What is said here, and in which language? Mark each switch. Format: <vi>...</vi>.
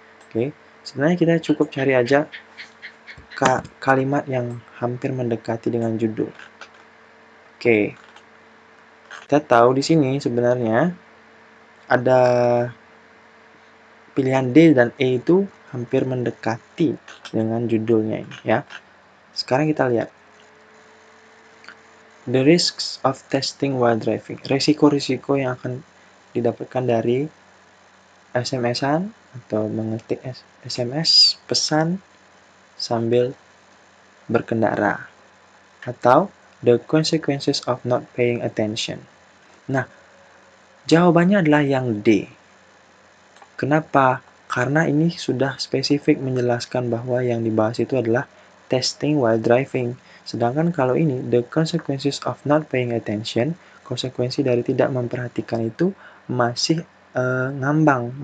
<id>Oke, sebenarnya kita cukup cari aja kalimat yang hampir mendekati dengan judul. Oke, kita tahu di sini sebenarnya ada pilihan D dan E itu hampir mendekati dengan judulnya ini ya. Sekarang kita lihat.</id> <en>The risks of testing while driving.</en> <id>Risiko-risiko yang akan didapatkan dari SMS-an atau mengetik SMS pesan sambil berkendara. Atau</id> <en>the consequences of not paying attention.</en> <id>Nah, jawabannya adalah yang D. Kenapa? Karena ini sudah spesifik menjelaskan bahwa yang dibahas itu adalah</id> <en>testing while driving.</en> <id>Sedangkan kalau ini,</id> <en>the consequences of not paying attention,</en> <id>konsekuensi dari tidak memperhatikan itu masih ngambang.</id>